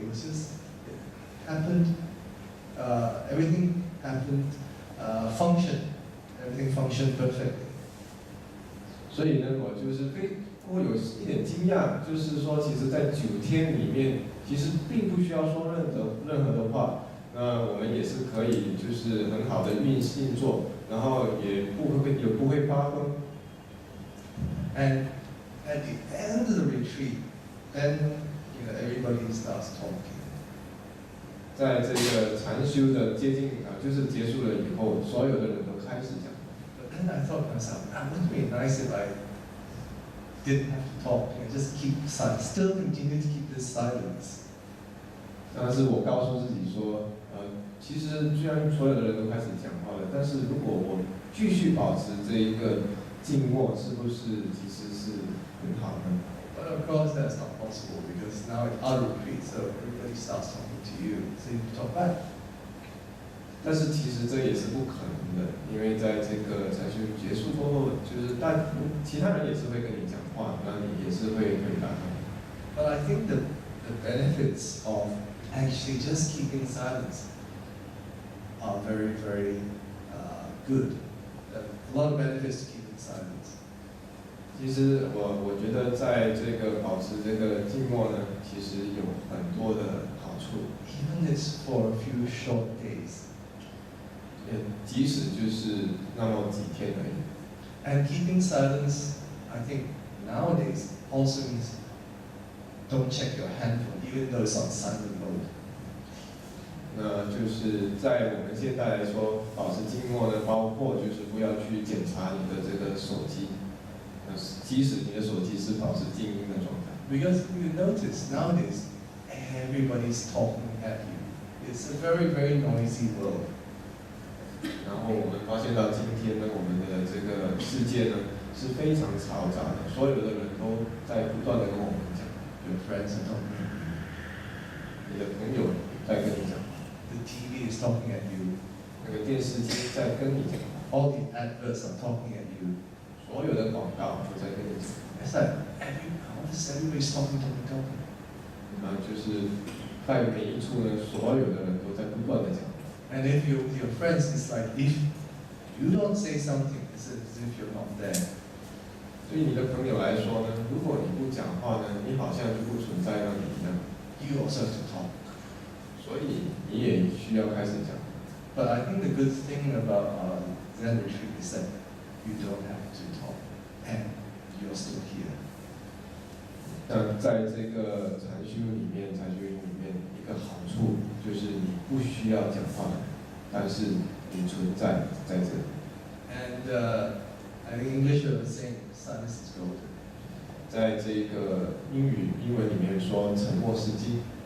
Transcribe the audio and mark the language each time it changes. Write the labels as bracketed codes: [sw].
[en] It was just, it happened, everything happened, everything functioned perfectly. [zh] 所以呢，我有一点惊讶，就是说，其实，在9天里面，其实并不需要说任何的话，那我们也是可以就是很好的运作，然后也不会发疯。 [en] And at the end of the retreat, then everybody starts talking. [zh] 在这个禅修的就是结束了以后，所有的人都开始讲。 [en] But then I thought to myself, wouldn't it be nice if I didn't have to talk, just keep silence, still continue to keep this silence. [zh] 但是我告诉自己说，其实虽然所有的人都开始讲话了，但是如果我继续保持这一个静默，是不是其实是很好呢？ [en] But of course that's not possible because now it's our retreat, so everybody starts talking to you, so you talk back. [zh] 但是其实这也是不可能的，因为在这个禅修结束过后，就是其他人也是会跟你讲话，那你也是会回答他。 [en] But I think the benefits of actually just keeping silence are very, very good. A lot of benefits to keeping silence. [zh] 其实我觉得在这个保持这个静默呢，其实有很多的好处。 [en] Even it's for a few short days. [zh] 即使就是那么几天而已。 [en] And keeping silence, I think nowadays also means don't check your handphone, even though it's on silent mode. [zh] 那就是在我们现在来说，保持静默呢，包括就是不要去检查你的这个手机，即使你的手机是保持静音的状态。 [en] Because you notice nowadays everybody's talking at you. It's a very, very noisy world. [zh] 然后我们发现到今天呢，我们的这个世界呢是非常嘈杂的，所有的人都在不断的跟我们讲。 [en] Your friends are talking at you. [zh] 你的朋友在跟你讲。 [en] The TV is talking at you. [zh] 那个电视机在跟你讲。 [en] All the adverts are talking at you. [zh] 所有的广告都在跟你讲。 [en] It's like everybody's talking. [zh] 就是在每一处呢，所有的人都在不断的讲。 [en] And if you're with your friends, it's like if you don't say something, it's as if you're not there. [zh] 对于你的朋友来说呢，如果你不讲话呢，你好像就不存在那里一样。 [en] You also have to talk. [zh] 所以你也需要开始讲。 [en] But I think the good thing about Zen retreat is that you don't have to talk, and you're still here. [zh] 那在这个禅修里面，一个好处就是你不需要讲话，但是你存在在这里。 [en] And I think English was saying silence is golden. [zh] 在这个英文里面说沉默是金。